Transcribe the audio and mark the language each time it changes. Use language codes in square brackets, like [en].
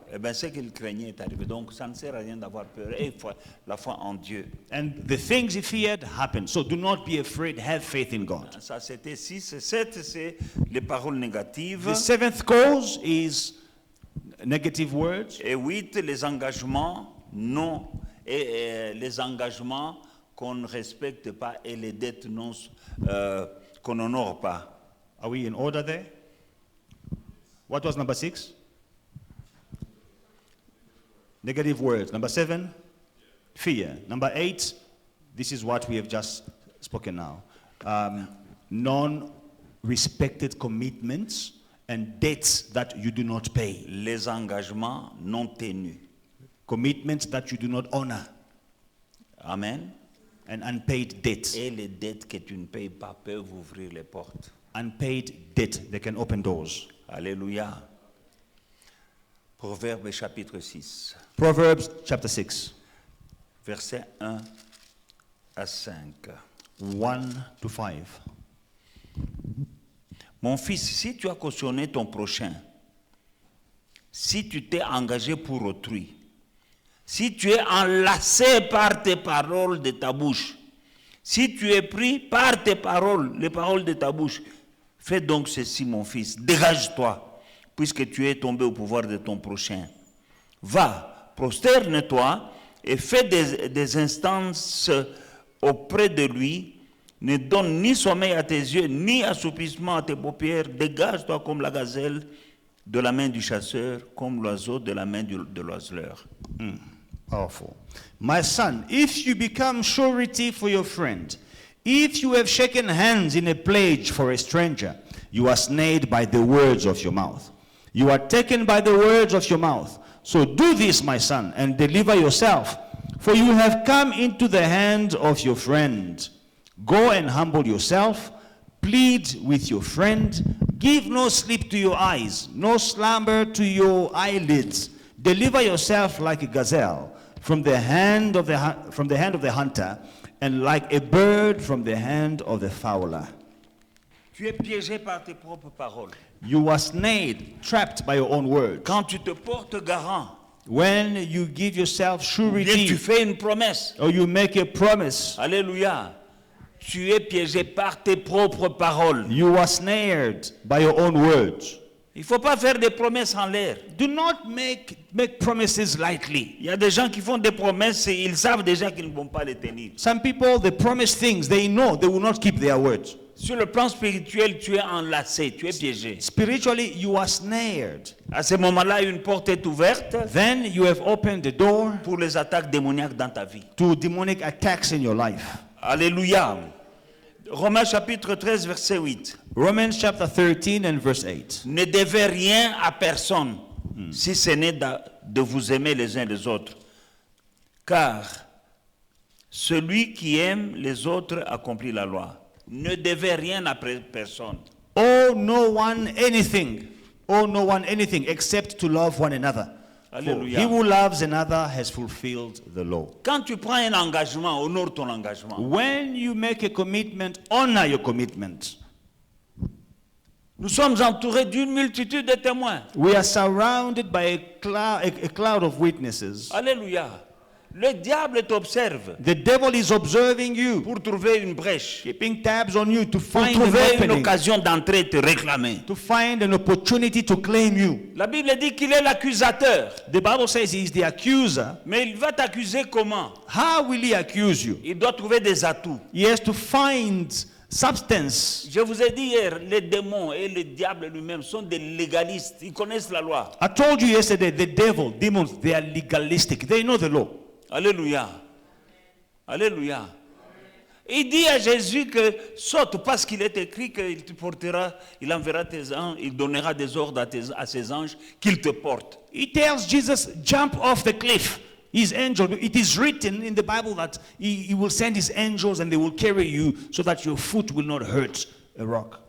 [fr] Eh bien, ce qu'il craignait est arrivé. Donc, ça ne sert à rien d'avoir peur. Et la foi en Dieu. [en] And the things he feared happened. So do not be afraid, have faith in God. [fr] Ça, c'était 6. 7, c'est les paroles négatives. [en] The seventh cause is negative words. [fr] Et 8, les engagements non. Et les engagements qu'on ne respecte pas et les dettes non, qu'on n'honore pas. [en] Are we in order there? What was number 6? Negative words. Number 7, fear. Number 8, this is what we have just spoken now. Non-respected commitments and debts that you do not pay. [fr] Les engagements non tenus. [en] Commitments that you do not honor. Amen. And unpaid debts. [fr] Et les dettes que tu ne payes pas peuvent ouvrir les portes. [en] Unpaid debt, they can open doors. [fr] Alléluia. Proverbes chapitre 6. [en] Proverbs chapter 6. [fr] Versets 1 à 5. [en] 1 to 5. [fr] Mon fils, si tu as cautionné ton prochain, si tu t'es engagé pour autrui, si tu es enlacé par tes paroles de ta bouche, si tu es pris par tes paroles, les paroles de ta bouche, fais donc ceci, mon fils, dégage-toi, puisque tu es tombé au pouvoir de ton prochain. Va, prosterne-toi et fais des instances auprès de lui. Ne donne ni sommeil à tes yeux, ni assoupissement à tes paupières. Dégage-toi comme la gazelle de la main du chasseur, comme l'oiseau de la main de l'oiseleur. [en] Powerful. My son, if you become surety for your friend, if you have shaken hands in a pledge for a stranger, you are snared by the words of your mouth. You are taken by the words of your mouth. So do this, my son, and deliver yourself, for you have come into the hand of your friend. Go and humble yourself, plead with your friend, give no sleep to your eyes, no slumber to your eyelids. Deliver yourself like a gazelle from the hand of the hunter, and like a bird from the hand of the fowler. [fr] Tu es piégé par tes propres paroles. [en] You are snared, trapped by your own words. [fr] Quand tu te portes garant, [en] When you give yourself [fr] bien tu [en] surety, [fr] fais une promesse. [en] or you make a promise, [fr] Alléluia. Tu es piégé par tes propres paroles. [en] you are snared by your own words. [fr] Il ne faut pas faire des promesses en l'air. [en] Do not make promises lightly. [fr] Il y a des gens qui font des promesses et ils savent déjà qu'ils ne vont pas les tenir. [en] Some people, they promise things, they know they will not keep their words. [fr] Sur le plan spirituel, tu es enlacé, tu es piégé. [en] Spiritually, you are snared. [fr] À ce moment-là, une porte est ouverte [en] Then you have opened the door [fr] pour les attaques démoniaques dans ta vie. [en] to demonic attacks in your life. [fr] Alléluia. Romains chapitre 13, verset 8. [en] Romans chapter 13 and verse 8. [fr] Ne devez rien à personne, si ce n'est de vous aimer les uns les autres. Car celui qui aime les autres accomplit la loi. Ne devez rien à personne. [en] Owe no one anything. Owe no one anything except to love one another. For [fr] Alléluia. [en] he who loves another has fulfilled the law. [fr] Quand tu prends un engagement, honore ton engagement. [en] When you make a commitment, honor your commitment. [fr] Nous sommes entourés d'une multitude de témoins. [en] We are surrounded by a cloud of witnesses. [fr] Alléluia. Le diable t'observe [en] The devil is observing you, [fr] pour trouver une brèche, [en] keeping tabs on you to [fr] pour [en] find an [fr] trouver une [en] opening, [fr] occasion d'entrer et te réclamer. [en] to find an opportunity to claim you. [fr] La Bible dit qu'il est l'accusateur. [en] The Bible says he is the accuser. [fr] Mais il va t'accuser comment? [en] How will he accuse you? [fr] Il doit trouver des atouts. [en] He has to find substance. [fr] Je vous ai dit hier, les démons et le diable lui-même sont des légalistes. Ils connaissent la loi. [en] I told you yesterday, the devil, demons, they are legalistic. They know the law. [fr] Alléluia. Alléluia. Il dit à Jésus que saute parce qu'il est écrit qu'il te portera, il enverra tes anges, il donnera des ordres à ses anges qu'ils te portent. [en] He tells Jesus, jump off the cliff. His angel, it is written in the Bible that he will send his angels and they will carry you so that your foot will not hurt a rock.